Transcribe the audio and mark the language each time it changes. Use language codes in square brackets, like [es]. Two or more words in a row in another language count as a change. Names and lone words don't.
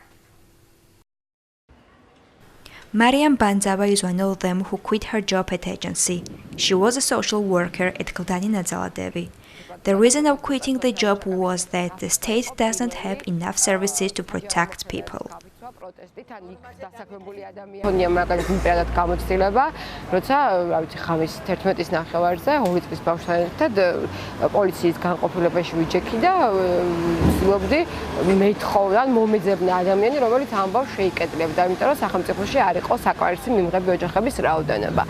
[en] Mariam Banzava is one of them who quit her job at agency. She was a social worker at Kaldani Nazaladevi. The reason of quitting the job was that the state doesn't have enough services to protect people. [ka] პროტესტით ან იქ დასაქმებული ადამიანია მაგალითად იმპერატად გამოცდილება, როცა, რა ვიცი, ხამის 11-ის ნახევარზე 2 წლის ბავშვთან ერთად პოლიციის განყოფილებაში ვიჯექი და ვცდილობდი მეთხოვნა ან მომეძებნა ადამიანი, რომელიც ამ ბავშვს შეიკეტლებდა, იმიტომ რომ სახელმწიფოში არ იყო საკმარისი მიმღები ოჯახების რაოდენობა.